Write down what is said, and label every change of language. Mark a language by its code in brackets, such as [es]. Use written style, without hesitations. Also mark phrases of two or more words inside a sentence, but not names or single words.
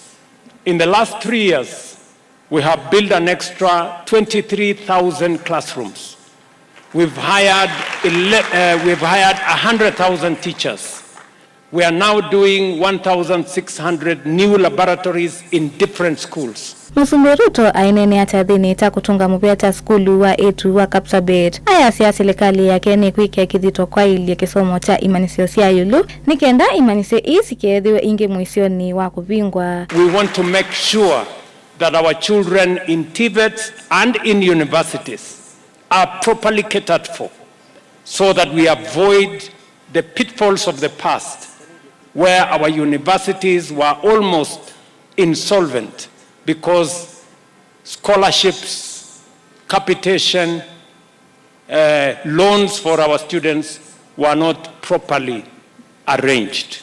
[en] In the last 3 years, we have built an extra 23,000 classrooms. We've hired 100,000 teachers. We are now doing 1,600 new laboratories in different schools. [kam] Musumbi Ruto ainene achathini ta kutunga muveta skulu wa 8 wa Kapsabet ayasia silikali yake ni kuikiithya kwailya kisomo cha imanisio cia yulu nikenda imanisio isikethiwe ingi muisioni wa kuvingwa. [en] We want to make sure that our children in Tibet and in universities are properly catered for, so that we avoid the pitfalls of the past, where our universities were almost insolvent because scholarships, capitation, loans for our students were not properly arranged.